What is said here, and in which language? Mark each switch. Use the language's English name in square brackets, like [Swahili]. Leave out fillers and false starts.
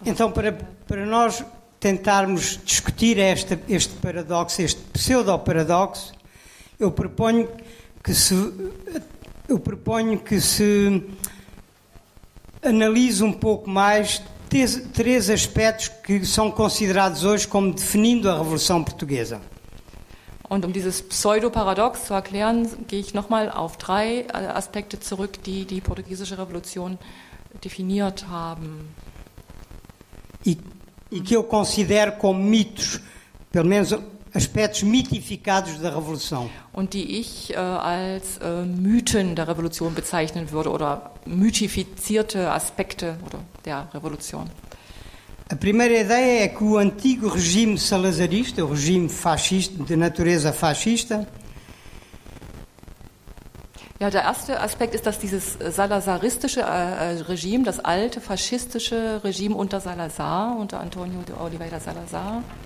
[Portuguese] Então, para nós tentarmos discutir este paradoxo, este pseudo-paradoxo, eu proponho que se analise um pouco mais 3 aspectos que são considerados hoje como definindo a Revolução Portuguesa. [German] Und dieses Pseudo-Paradox zu erklären, gehe ich nochmal auf 3 Aspekte zurück, die die portugiesische Revolution definiert haben. [Portuguese] E que eu considero como mitos, pelo menos aspectos mitificados da Revolução. [German] Und die ich als Mythen der Revolution bezeichnen würde oder mythifizierte Aspekte der Revolution. [Portuguese] A primeira ideia é que o antigo regime salazarista, o regime fascista, de natureza fascista, [German] ja, der erste Aspekt ist, dass dieses salazaristische Regime, das alte faschistische Regime unter Salazar, unter António de Oliveira Salazar,